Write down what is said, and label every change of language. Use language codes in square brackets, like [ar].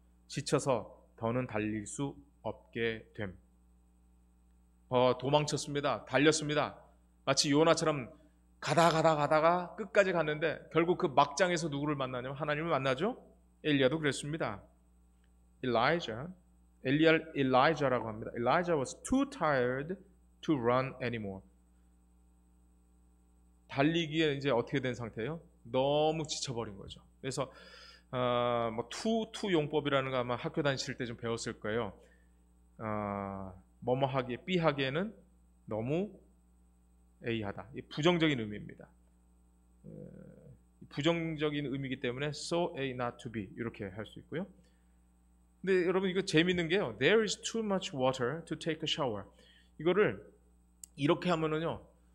[ko] 지쳐서 더는 달릴 수 없게 됨. 도망쳤습니다. 달렸습니다. 마치 요나처럼 가다가 끝까지 갔는데 결국 그 막장에서 누구를 만나냐면 하나님을 만나죠. 엘리야도 그랬습니다. 엘리야라고 합니다. [en] Elijah was too tired to run anymore. [ko] 달리기에 이제 어떻게 된 상태예요? 너무 지쳐버린 거죠. 그래서 투 용법이라는 거 아마 학교 다니실 때 좀 배웠을 거예요. 뭐뭐 하기에 B 하기에는 너무 A하다. 이 부정적인 의미입니다. 부정적인 의미이기 때문에 so A not to be 이렇게 할 수 있고요. 근데 여러분 이거 재밌는 게요. [en] There is too much water to take a shower. [ko] 이거를 이렇게 하면은요.